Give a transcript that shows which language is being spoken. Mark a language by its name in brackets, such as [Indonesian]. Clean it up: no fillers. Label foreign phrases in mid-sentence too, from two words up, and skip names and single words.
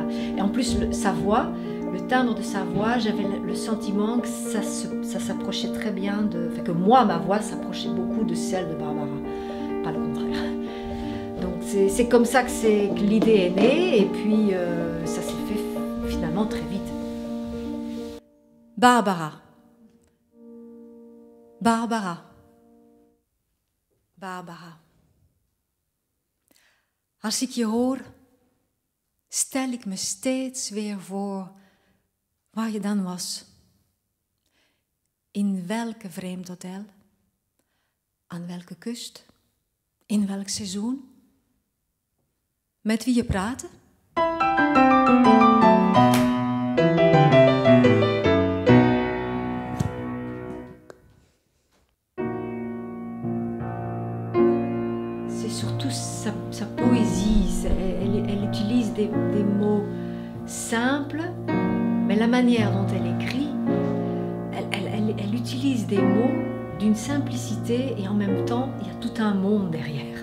[French] Et en plus, sa voix, le timbre de sa voix, j'avais le sentiment que ça s'approchait très bien enfin, que moi, ma voix s'approchait beaucoup de celle de Barbara, pas le contraire. Donc c'est comme ça que l'idée est née, et puis ça s'est fait finalement très vite. Barbara. Barbara. Barbara. [Dutch] Als ik je hoor, stel ik me steeds weer voor waar je dan was. In welke vreemd hotel? Aan welke kust? In welk seizoen? Met wie je praatte? [French] C'est surtout sa poésie. Elle utilise des mots simples, mais la manière dont elle écrit, elle utilise des mots d'une simplicité et en même temps, il y a tout un monde derrière.